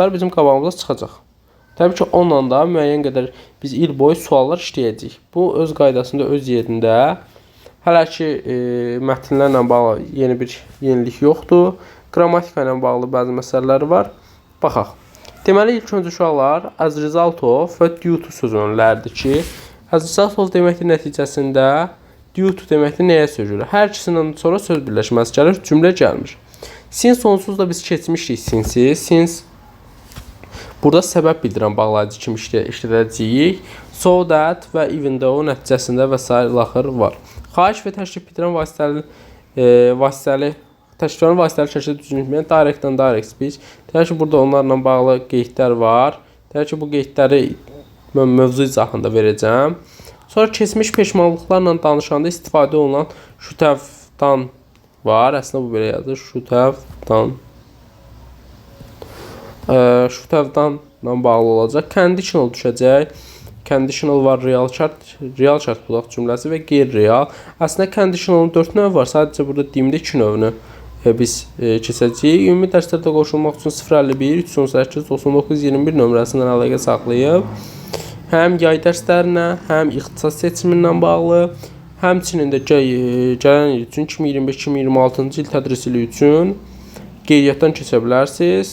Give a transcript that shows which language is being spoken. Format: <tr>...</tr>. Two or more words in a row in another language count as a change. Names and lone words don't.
<az>bizim qabağımıza çıxacaq. Təbii ki, onunla da müəyyən qədər biz il boyu suallar işləyəcəyik. Bu, öz qaydasında, öz yerində. Hələ ki, mətnlərlə bağlı yeni bir yenilik yoxdur. Qrammatika ilə bağlı bəzi məsələlər var. Baxaq. Deməli, ilk öncə uşaqlar,</az> <en>as result of</en> <az>və</az> <en>due to</en> <az>sözünlərdir ki,</az> <en>as result of</en> <az>deməkdir nəticəsində,</az> <en>due to</en> <az>deməkdir nəyə söz gəlir. Hər ikisindən sonra söz birləşməsi gəlir, cümlə gəlmir. Since onsuz da biz keçmişdik since. Since burada səbəb bildirən bağlayıcı kimi işlədəcəyik.</az> <en>So that</en> <az>və</az> <en>even though</en> <az>nəticəsində və s. axır var. Xahiş və təklif bildirən təkliflərin vasitəli şəkildə düzülməyən directdən</az> <en>direct speech.</en> <az>Təbii ki, burada onlarla bağlı qeydlər var. Təbii ki, bu qeydləri mən mövzu izahında verəcəm. Sonra keçmiş peşmanlıqlarla danışanda istifadə olunan</az> <en>should have-</en> <az>dan var. Əslində bu belə yazır.</az> <en>Should have-</en> <az>dan.</az> <en>Should have-</en> <az>danla bağlı olacaq. Conditional düşəcək. Conditional var, real şərt bulaq cümləsi və qeyri-real. Əslində conditionalın 4 növü var. Sadəcə burada DİM-də 2 növünü biz keçəcəyik. Ümumi dərslərdə qoşulmaq üçün 051 318 99 21 nömrəsindən əlaqə saxlayıb həm yay dərslərinə, həm ixtisas seçimindən bağlı, həmçinin də gələn il üçün 2025-2026-cı il tədris ili üçün qeydiyyatdan keçə bilərsiniz.</az>